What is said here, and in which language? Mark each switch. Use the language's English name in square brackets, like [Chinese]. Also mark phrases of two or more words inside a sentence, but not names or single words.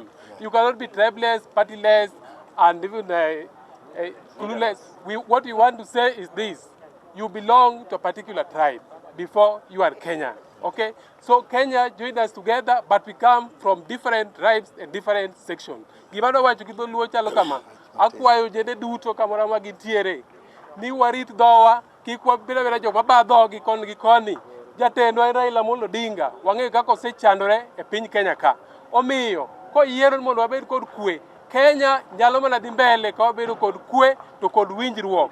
[English] You cannot be tribeless, partyless, and even clueless. What we want to say is this: you belong to a particular tribe before you are Kenyan. Okay? So Kenya joined us together, but we come from different tribes and different sections. [Luo (Kenya and Tanzania)] Gimano wacho kidho luo chalo kama. Akwayo jende duto kamora ma gintiere. Ni warit dhowa, kik wabeda joma badho gi koni. Jatendwa Raila Amolo Odinga, wang'e kaka osechandore e piny Kenya ka. Omiyo, koyiero mondo wabed kod kwe, Kenya nyalo mana dhi mbele ka wabedo kod kwe to kod winjruok.